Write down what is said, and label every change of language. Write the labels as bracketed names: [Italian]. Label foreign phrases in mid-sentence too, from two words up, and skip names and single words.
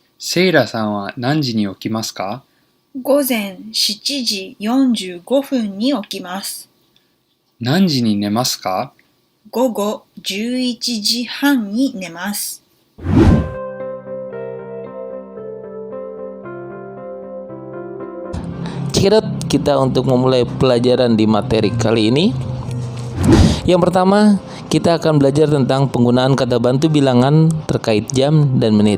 [Japanese] セイラさんは何時に起きますか？午前7時45分に起きます。何時に寝ますか？午後11時半に寝ます。 [Indonesian] Cekidot, kita untuk memulai pelajaran di materi kali ini. Yang pertama, kita akan belajar tentang penggunaan kata bantu bilangan terkait jam dan menit.